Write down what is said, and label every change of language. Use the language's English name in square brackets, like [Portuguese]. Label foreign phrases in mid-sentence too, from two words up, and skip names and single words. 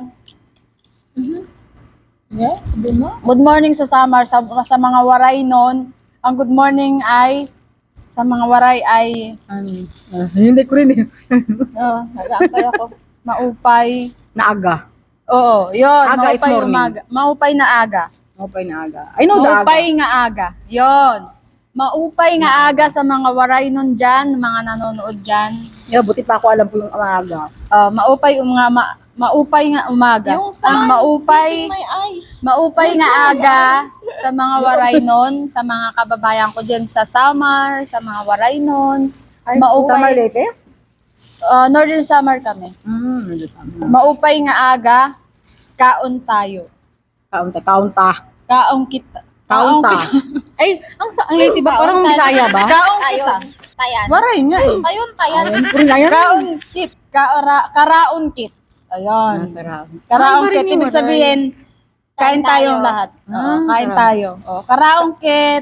[Filipino] Yeah, sabi mo? [English] Good morning [Filipino] sa Samar, sa mga waray nun. Ang [English] good morning [Filipino] ay... Sa mga waray ay... Hindi ko rin eh. Nag-aantay ako. Maupay. [Waray] Naaga. [Filipino] Oo, yun. [English] Aga is [Waray] maupay [English] morning. [Waray] umaga. Maupay na aga. Maupay na aga. [English] I know the aga. [Waray] Maupay nga aga. [Filipino] Yun. [Waray] Maupay nga aga [Filipino] sa mga waray nun dyan, mga nanonood dyan. Yeah, buti pa ako alam po yung aga. [Waray] Maupay nga umaga. [Filipino] Yung sun, Ang maupay, [English] my eyes. [Waray] maupay nga aga [Filipino] sa mga waray nun, sa mga kababayan ko dyan sa Samar, sa mga waray nun. [English] Summer [Waray] Maupay, Leyte? [Filipino] Northern Samar kami. Hindi tama. [Waray] Maupay nga aga, kaon tayo. Kaunta. Kaong kita. Kaunta. [Filipino] Ay, ang Leyte ba? Parang Bisaya ba? [Waray] Kaong kita. Tayon. Tayan. [Filipino] Waray nga eh. [Waray] Tayon, tayan. [Filipino] Ayun, puro na yan. [Waray] Kaon kit. Karaon kit. Ayun. Karaong kit. [Filipino] Ibig sabihin, kain tayong lahat. Oo, kain tayo. O, [Waray] karaong kit.